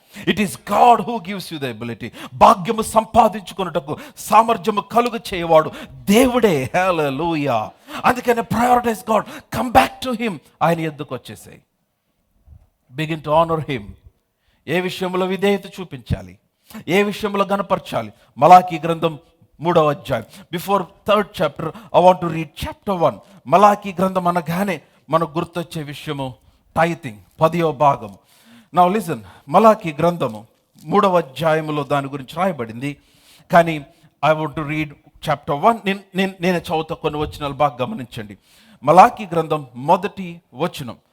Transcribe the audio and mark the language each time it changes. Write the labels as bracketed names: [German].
[English] It is God who gives you the ability. [Telugu] భాగ్యము సంపాదించుకున్నటకు సామర్థ్యము కలుగు చేయవాడు దేవుడే. హల్లెలూయా. [English] అందుకనే prioritise God, come back to him. ఆయన ఎద్దుకు వచ్చేసాయి. Begin to honour him. [Telugu] ఏ విషయంలో విధేయత చూపించాలి, ఏ విషయంలో గణపరచాలి. మలాకీ గ్రంథం 3వ అధ్యాయం. [English] Before 3rd chapter, I want to read chapter 1. [Telugu] Malachi గ్రంథం అనగానే మనకు గుర్తొచ్చే విషయము టైతింగ్, 10వ భాగము. నౌ లిసన్, మలాకీ గ్రంథము 3వ అధ్యాయములో దాని గురించి రాయబడింది, కానీ [English] I want to read chapter 1. [Telugu] నేను చదువుతా, కొన్ని వచనాలు బాగా గమనించండి. మలాకీ గ్రంథం 1వ వచనం.